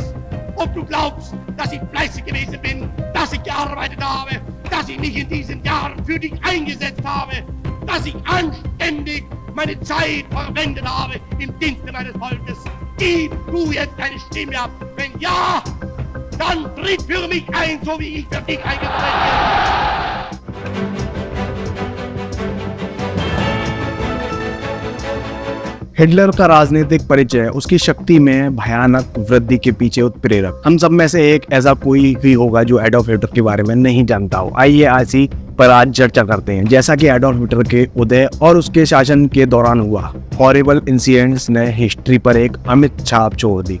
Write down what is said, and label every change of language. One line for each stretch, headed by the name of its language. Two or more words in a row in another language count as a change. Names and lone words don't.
German: Ob du glaubst, dass ich fleißig gewesen bin, dass ich gearbeitet habe, dass ich mich in diesen Jahren für dich eingesetzt habe, dass ich anständig meine Zeit verwendet habe im Dienste meines Volkes. Gib du jetzt deine Stimme ab. Wenn ja, dann tritt für mich ein, so wie ich für dich eingetreten bin.
Hindi: हिटलर का राजनीतिक परिचय उसकी शक्ति में भयानक वृद्धि के पीछे उत्प्रेरक। हम सब में से एक ऐसा कोई भी होगा जो एडोल्फ हिटलर के बारे में नहीं जानता हो। आइए ऐसी पर आज चर्चा करते हैं। जैसा कि एडोल्फ हिटलर के उदय और उसके शासन के दौरान हुआ
English: horrible incidents
Hindi: ने हिस्ट्री पर एक अमिट छाप छोड़ दी।